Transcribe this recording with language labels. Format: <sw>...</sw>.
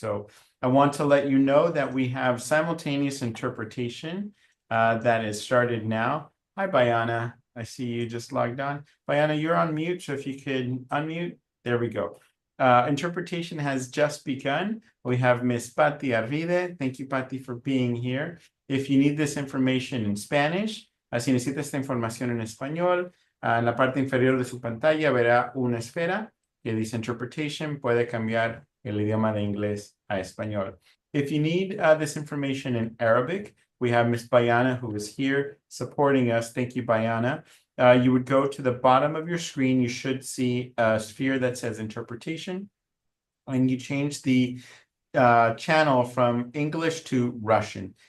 <en>So I want to let you know that we have simultaneous interpretation that is started now. Hi, Bayana. I see you just logged on. Bayana, you're on mute, so if you could unmute. There we go. Interpretation has just begun. We have Miss Patti Arvide. Thank you, Patti, for being here. If you need this information in Spanish,</en> <es>si necesita esta información en español, en la parte inferior de su pantalla verá una esfera que dice Interpretation. Puede cambiar el idioma de inglés a español.</es> <en>If you need this information in Arabic, we have Miss Bayana, who is here supporting us. Thank you, Bayana. You would go to the bottom of your screen. You should see a sphere that says Interpretation, and you change the channel from English to Russian.</en>